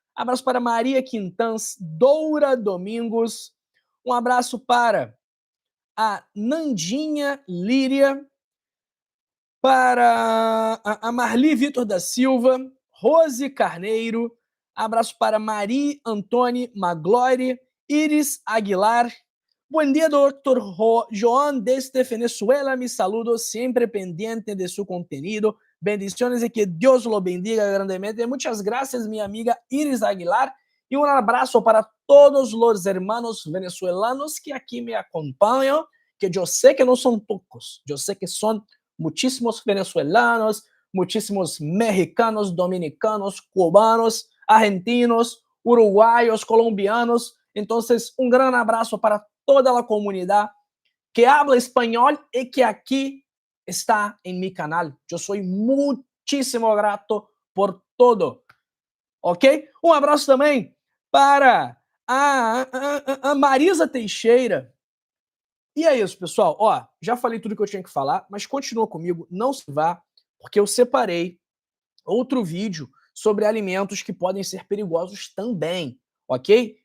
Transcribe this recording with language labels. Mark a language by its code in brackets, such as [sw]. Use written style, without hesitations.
[pt] Abraço para Maria Quintans, Doura Domingos. Um abraço para a Nandinha Líria, para a Marli Vitor da Silva, Rose Carneiro, abraço para Marie Antônia Maglore, Iris Aguilar. [es] Buen día, doctor Joan desde Venezuela. Mis saludos, siempre pendiente de su contenido. Bendiciones y que Dios lo bendiga grandemente. Muchas gracias, mi amiga Iris Aguilar. Y un abrazo para todos los hermanos venezolanos que aquí me acompañan, que yo sé que no son pocos, yo sé que son muchísimos venezolanos, muchísimos mexicanos, dominicanos, cubanos, argentinos, uruguayos, colombianos. Entonces, un gran abrazo para toda la comunidad que habla español y que aquí está en mi canal. Yo soy muchísimo grato por todo. Ok? [pt] Um abraço também para a Marisa Teixeira. E é isso, pessoal. Ó, já falei tudo que eu tinha que falar, mas continua comigo, não se vá, porque eu separei outro vídeo sobre alimentos que podem ser perigosos também, ok?